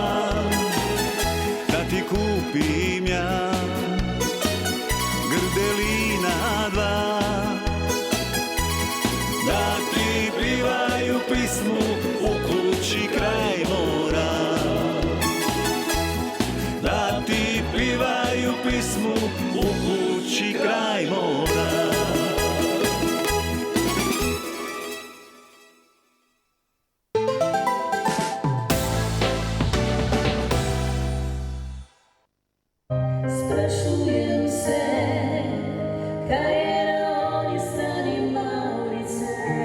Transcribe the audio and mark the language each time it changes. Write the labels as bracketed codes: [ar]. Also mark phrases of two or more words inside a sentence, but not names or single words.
[hr] Da ti kupim ja grdelina 2, da ti pivaju pismu u kući kraj mora. Da ti pivaju pismu u kući kraj mora. [sl] Sprašujem se, kaj je na [hr] onih stranima ulice.